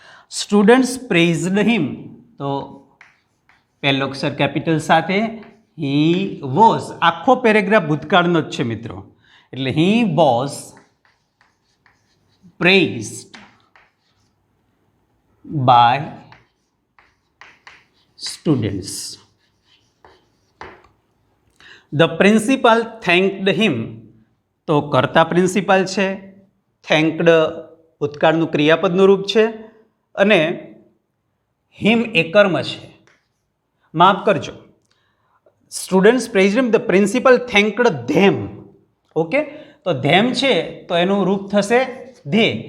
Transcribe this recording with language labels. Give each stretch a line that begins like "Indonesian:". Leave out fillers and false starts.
English: students praised him,
Gujarati: તો પહેલો અક્ષર capital સાથે
English: He was.
Gujarati: આખો પેરેગ્રાફ ભૂતકાળનો જ છે મિત્રો, એટલે
English: He was praised by students. The principal thanked him.
Gujarati: તો કર્તા પ્રિન્સિપાલ છે, થેન્કડ ભૂતકાળનું ક્રિયાપદનું રૂપ છે અને હિમ એ કર્મ છે. માફ કરજો,
English: Students praised him, the principal thanked them.
Gujarati: Okay, તો ધેમ છે તો એનું રૂપ થશે ધે.